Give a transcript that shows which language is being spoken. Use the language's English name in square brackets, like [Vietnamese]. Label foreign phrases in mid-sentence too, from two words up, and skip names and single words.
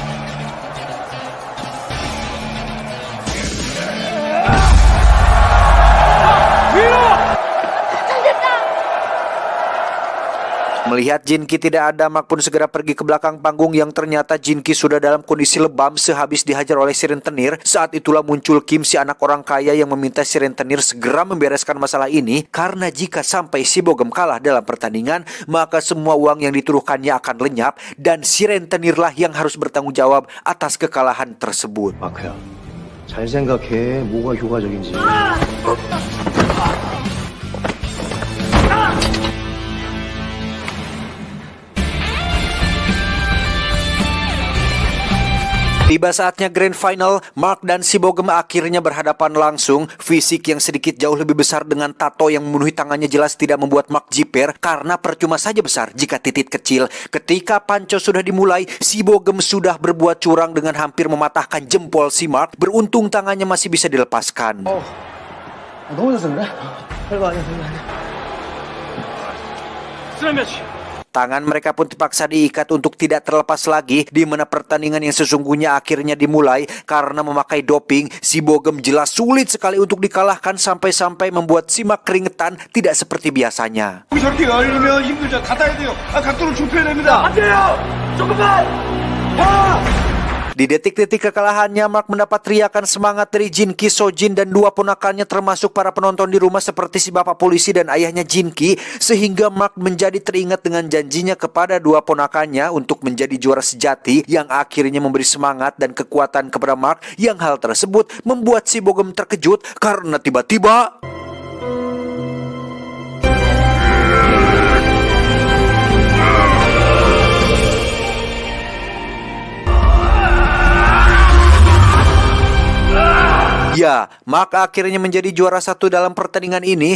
[Indonesian] Melihat Jin Ki tidak ada, Mark pun segera pergi ke belakang panggung yang ternyata Jin Ki sudah dalam kondisi lebam sehabis dihajar oleh si rentenir. Saat itulah muncul Kim si anak orang kaya yang meminta si rentenir segera membereskan masalah ini, karena jika sampai si Bogem kalah dalam pertandingan, maka semua uang yang dituduhkannya akan lenyap dan si rentenirlah yang harus bertanggung jawab atas kekalahan tersebut. [Korean] 마크야, 잘 생각해. 뭐가 효과적인지. [Indonesian] Tiba saatnya [English] grand final, [Indonesian] Mark dan si Bogem akhirnya berhadapan langsung. Fisik yang sedikit jauh lebih besar dengan tato yang memenuhi tangannya jelas tidak membuat Mark jiper, karena percuma saja besar jika titik kecil. Ketika panco sudah dimulai, si Bogem sudah berbuat curang dengan hampir mematahkan jempol si Mark. Beruntung tangannya masih bisa dilepaskan. [Korean] 너무 졌어 그래? 별거 아니야. 쓰레 매치. [Indonesian] Tangan mereka pun terpaksa diikat untuk tidak terlepas lagi, di mana pertandingan yang sesungguhnya akhirnya dimulai. Karena memakai doping, si Bogem jelas sulit sekali untuk dikalahkan sampai-sampai membuat si Mark keringetan tidak seperti biasanya. [Korean] 저렇게 열리면 힘들죠. 닫아야 돼요. 각도를 좁혀야 됩니다. 안 돼요. 조금만. [Indonesian] Di detik-detik kekalahannya, Mark mendapat teriakan semangat dari Jin Ki, Sojin, dan dua ponakannya termasuk para penonton di rumah seperti si bapak polisi dan ayahnya Jin Ki, sehingga Mark menjadi teringat dengan janjinya kepada dua ponakannya untuk menjadi juara sejati, yang akhirnya memberi semangat dan kekuatan kepada Mark, yang hal tersebut membuat si Bogem terkejut karena tiba-tiba ya, Mark akhirnya menjadi juara satu dalam pertandingan ini.